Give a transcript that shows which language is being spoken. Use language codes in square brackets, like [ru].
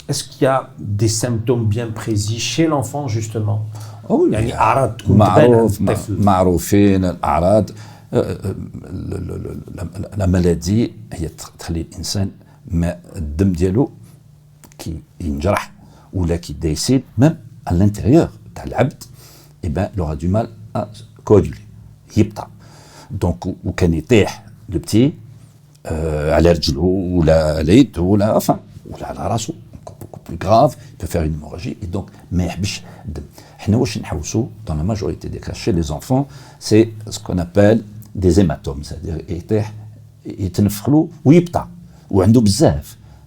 [fr] Est-ce qu'il y a des symptômes bien précis chez l'enfant, justement? Oui, [ar] يعني أعراض تكون تبان الطفل. معروفين الأعراض. la maladie هي تخلي الإنسان ما الدم ديالو كي ينجرح ولا كي يبدا يسيل [fr] même à l'intérieur [ar] تاع العبد [fr] et ben il aura du mal à coaguler [ar] يبطأ. donc وكان يطيح le petit على رجله ولا على يده ولا enfin ولا على راسه [fr] beaucoup plus grave, il peut faire une hémorragie et donc [ar] ما يحبش الدم. حنا واش نحوسوا [fr] dans la majorité des cas chez les enfants, c'est ce qu'on appelle des hématomes, c'est-à-dire [ar] يطيح يتنفخلو ويبطأ وعنده بزاف.